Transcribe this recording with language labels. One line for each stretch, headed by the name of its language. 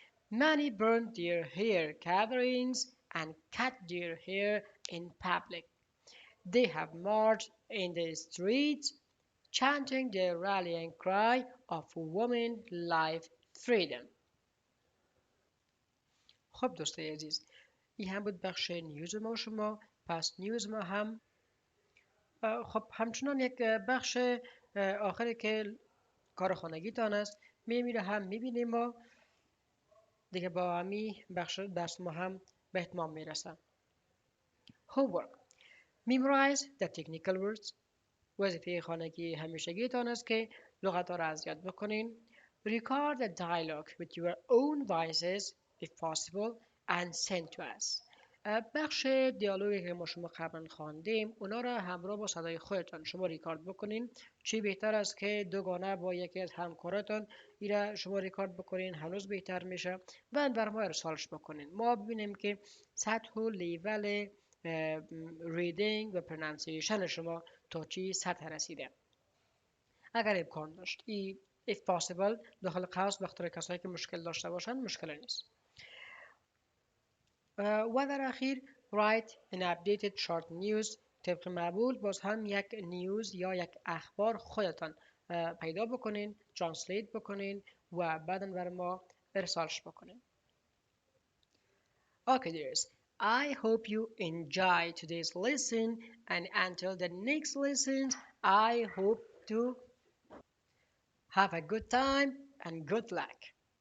English: Many burned their hair coverings and cut their hair in public. They have marched in the streets, chanting their rallying cry of women, life, freedom.
Persian: خب دوستای عزیز، این هم بود بخش نیوز ما شما. پس نیوز ما هم خب همچنان یک بخش آخری که کار خانگی تان است میره هم میبینیم و دیگه با همی بخش درس ما هم به اتمام میرسن.
English: Homework. Memorize the technical words.
Persian: وظیفه خانگی همیشگی تان است که لغت ها را از یاد بکنین.
English: Record the dialogue with your own voices if possible and send to us.
Persian: بخش دیالوگی که ما شما قبلا خواندیم اونا را همراه با صدای خودتان شما ریکارد بکنین. چی بهتر است که دوگانه با یکی از همکاراتان ایره شما ریکارد بکنین، هنوز بهتر میشه و بر ما ارسالش بکنین. ما ببینیم که سطح و لیول ریدینگ و پرنانسیشن شما تا چی سطح رسیده. اگر امکان داشت if possible داخل قوس بخاطر کسایی که مشکل داشته باشن مشکل نیست.
English: و در اخیر write an updated short news.
Persian: طبق معمول باز هم یک نیوز یا یک اخبار خودتان پیدا بکنین، ترانسلیت بکنین و بعدا بر ما ارسالش بکنین.
English: Okay dears, I hope you enjoy today's lesson and until the next lesson I hope to have a good time and good luck.